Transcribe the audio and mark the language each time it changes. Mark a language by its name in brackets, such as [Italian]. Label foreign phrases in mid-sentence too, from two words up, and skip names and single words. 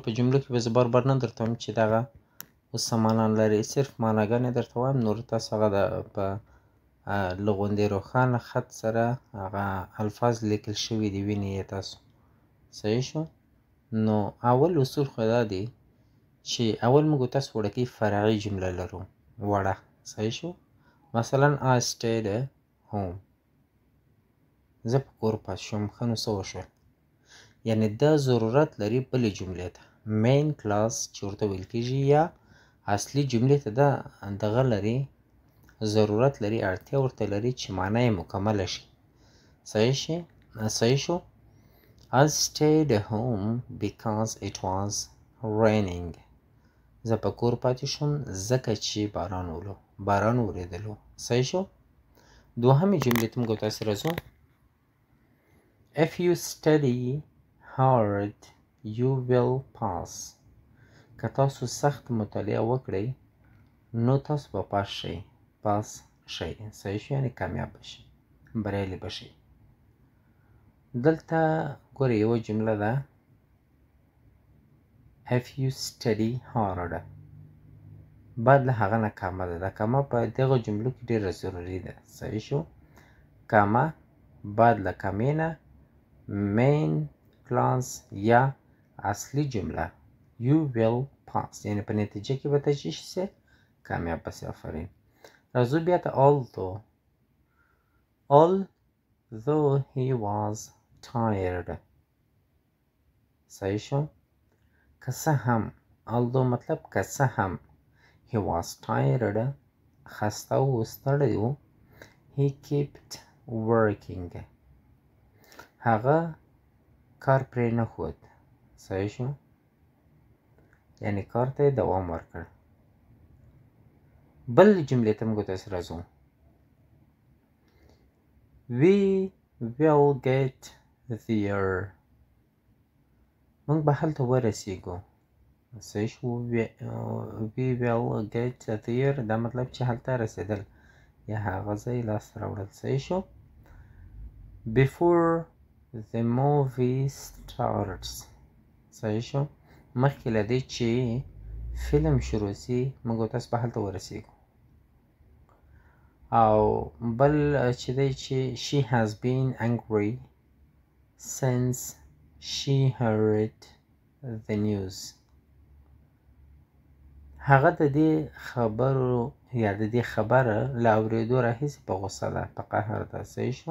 [Pashto] په جملو کې به زه بار بار نه درته وایم چې دغه اوس څه معنا لري، صرف معناګانې درته وایم، نور تاسو هغه په له غوندې روښانه خط سره هغه الفاظ لیکل شوي دي، وینئ یې تاسو. صحیح شو. نو اول اصول خو دا دی چې اول موږ تاسو وړوکۍ فرعي جمله لرو، وړه. صحیح شو. مثلا [English] I stayed home، [Pashto] زه په کور پاتې شوم. ښه نو څه وشول؟ یعنې دا ضرورت لري بلې جملې ته، [English] main class [Pashto] چې ورته ویل کېږي، یا اصلي جملې ته دا دغه لري، ضرورت لري، اړتیا ورته لري چې معنا یې مکمله شي. صحیح شو. [English] I stayed home because it was raining، [Pashto] زه په کور پاتې شوم ځکه چې باران ورېدلو. صحیح شو. دوهمې جملې ته موږ تاسو راځو. [English] if you study hard you will pass، [Pashto] که تاسو سخت مطالعه وکړئ نو تاسو به پاس شئ. صحیح شو. یعنې کامیاب بشئ، بریالي بشئ. دلته ګوره یوه جمله ده [English] if you study hard، [Pashto] بعد له هغه نه کامه ده. دا کامه په دغه جملو کې ډېره ضروري ده. صحیح شو. کامه بعد له کامې نه [English] main class [Pashto] یا اصلي جمله [English] you will pass [Pashto] یعنی په نتیجه کې به ته چی شي کامیاب بسې. آفرین. راځو بیا ته [English] although he was tired. [Pashto] صحیح شو. که څه هم although مطلب که څه هم [English] he was tired [Pashto] خسته و ستړی و [English] he kept working [Pashto] هغه کار پرې نه ښود. صحیح شو. یعنی کار ته یې دوام ورکړ. بل جملې ته موږ تاسې راځو. [English] we will get there [Pashto] موږ به هلته ورسیږو. صحیح شو. [English] we will get there [Pashto] دا مطلب چې هلته رسیدل یا هغه ځای لاسته راوړل. صحیح شو. [English] before the movie starts [Pashto] صحیح شو. مخکې له دې چې فلم شروع سي موږ تاسو به هلته ورسیږو. او بل چې دی چې [English] she has been angry since she heard the news [Pashto] هغه د دې خبرو یا د دې خبره له اورېدو راهیسې په غوسه ده، په قهر ده. صحیح شو.